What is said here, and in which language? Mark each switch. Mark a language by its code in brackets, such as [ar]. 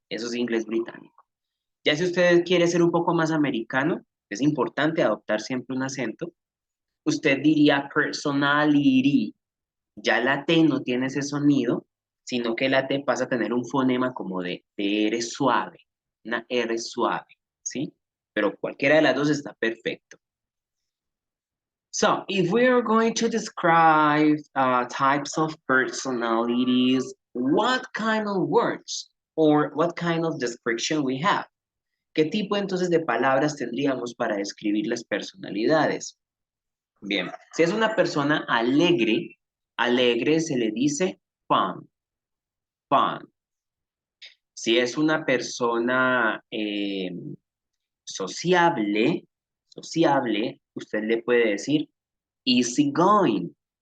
[es] Eso es inglés británico. Ya si usted quiere ser un poco más americano, es importante adoptar siempre un acento, usted diría personality. Ya la T no tiene ese sonido, sino que la T pasa a tener un fonema como de R suave, una R suave, ¿sí? Pero cualquiera de las dos está perfecto. [en] So, if we are going to describe types of personalities, what kind of words or what kind of description we have? [es] ¿Qué tipo entonces de palabras tendríamos para describir las personalidades? Bien, si es una persona alegre, alegre se le dice fun, fun. Si es una persona sociable, sociable, usted le puede decir easygoing.